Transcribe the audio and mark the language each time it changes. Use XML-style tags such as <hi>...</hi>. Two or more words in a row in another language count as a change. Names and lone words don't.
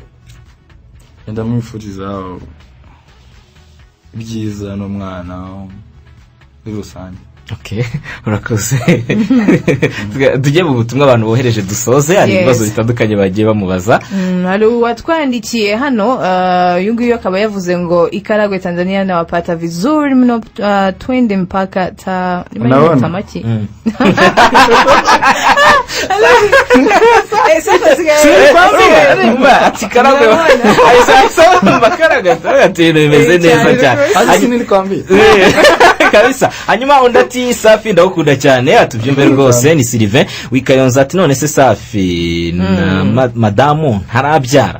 <rw>ndamwifuriza ibyiza no mwana birusange okay urakoze tujye mu butumwa abantu bohereje dusoze hari ibibazo bitandukanye bagiye bamubaza hari watwandikiye hano yunguyo akaba yavuze ngo Ikaragwe Tanzania</rw> <sw>na wapata vizuri mno twende mpaka tamaki</sw> <rw>Ikaragwe bimeze neza cyane kabisa hanyuma undati Safi ndagukunda cyane atubyumve rwose ni Sylvain wikayonza ati none se Safi na madamu ntarabyara</rw>